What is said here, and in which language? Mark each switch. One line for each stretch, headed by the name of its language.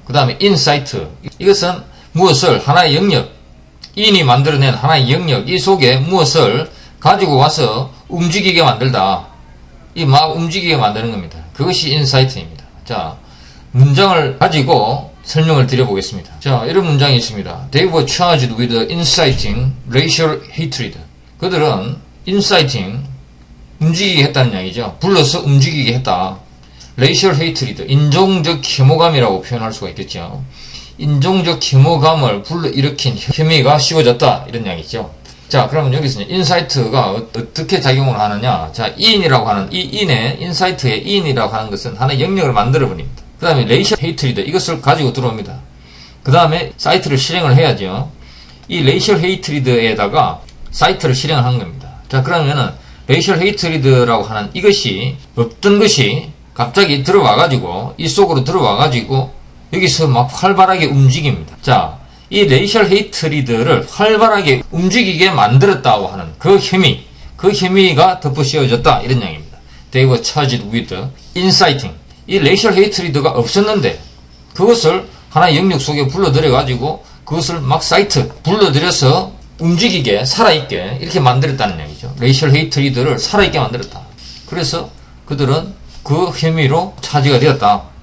Korean: 그 다음에 insight, 이것은 무엇을 하나의 영역, in이 만들어낸 하나의 영역, 이 속에 무엇을 가지고 와서 움직이게 만들다. 이 막 움직이게 만드는 겁니다. 그것이 insight입니다. 자, 문장을 가지고 설명을 드려보겠습니다. 자, 이런 문장이 있습니다.
English: They were charged with inciting racial hatred.
Korean: 그들은 inciting, 움직이게 했다는 이야기죠. 불러서 움직이게 했다. racial hatred, 인종적 혐오감이라고 표현할 수가 있겠죠. 인종적 혐오감을 불러일으킨 혐의가 씌워졌다. 이런 이야기죠. 자, 그러면 여기서 인사이트가 어떻게 작용을 하느냐. 자, in이라고 하는, 이 insight의 in이라고 하는 것은 하나의 영역을 만들어버립니다. 그 다음에 racial hatred, 이것을 가지고 들어옵니다. 그 다음에 사이트를 실행을 해야죠. 이 racial hatred에다가 사이트를 실행을 한 겁니다. 자, 그러면은 racial hatred라고 하는 이것이 없던 것이 갑자기 들어와가지고, 이 속으로 들어와가지고, 여기서 막 활발하게 움직입니다. 자, 이 레이셜 헤이트리드를 활발하게 움직이게 만들었다고 하는 그 혐의가 덮어씌워졌다. 이런 이야기입니다.
English: They were charged with inciting.
Korean: 이 레이셜 헤이트리드가 없었는데 그것을 하나의 영역 속에 불러들여가지고 그것을 막 불러들여서 움직이게, 살아있게 이렇게 만들었다는 얘기죠. 레이셜 헤이트리드를 살아있게 만들었다. 그래서 그들은 그 혐의로 차지가 되었다.